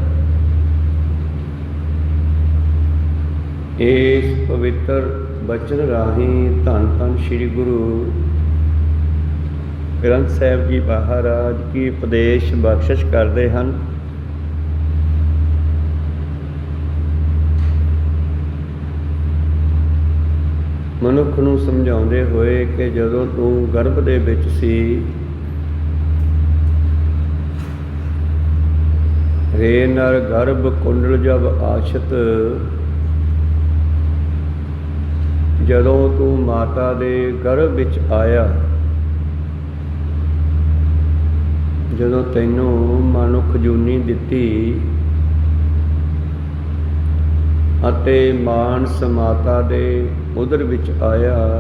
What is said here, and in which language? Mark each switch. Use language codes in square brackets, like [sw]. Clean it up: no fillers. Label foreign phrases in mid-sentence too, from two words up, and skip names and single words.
[hi] इस पवित्र बचन राही धन धन श्री गुरु ग्रंथ साहिब जी महाराज की उपदेश बख्शिश करते हैं। [pa] ਮਨੁੱਖ ਨੂੰ ਸਮਝਾਉਂਦੇ ਹੋਏ ਕਿ ਜਦੋਂ ਤੂੰ ਗਰਭ ਦੇ ਵਿੱਚ ਸੀ ਰੇ ਨਰ ਗਰਭ ਕੁੰਡਲ ਜਬ ਆਛਤ। ਜਦੋਂ ਤੂੰ ਮਾਤਾ ਦੇ ਗਰਭ ਵਿੱਚ ਆਇਆ ਜਦੋਂ ਤੈਨੂੰ ਮਨੁੱਖ ਜੂਨੀ ਦਿੱਤੀ ਅਤੇ ਮਾਨਸ ਮਾਤਾ ਦੇ ਉਦਰ ਵਿੱਚ ਆਇਆ।